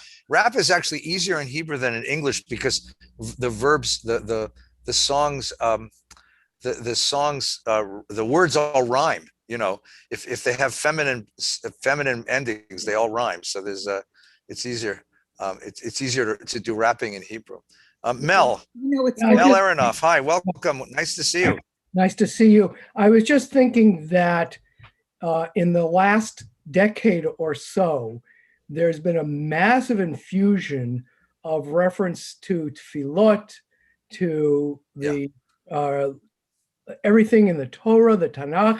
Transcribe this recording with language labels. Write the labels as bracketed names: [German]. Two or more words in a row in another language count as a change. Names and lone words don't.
[English] Rap is actually easier in Hebrew than in English because the verbs, the songs, the words all rhyme. You know, if they have feminine endings, they all rhyme. So it's easier. It's easier to do rapping in Hebrew. Mel Aronoff, hi, welcome. Nice to see you. Nice to see you. I was just thinking that in the last decade or so, there's been a massive infusion of reference to tefillot, to the everything in the Torah, the Tanakh.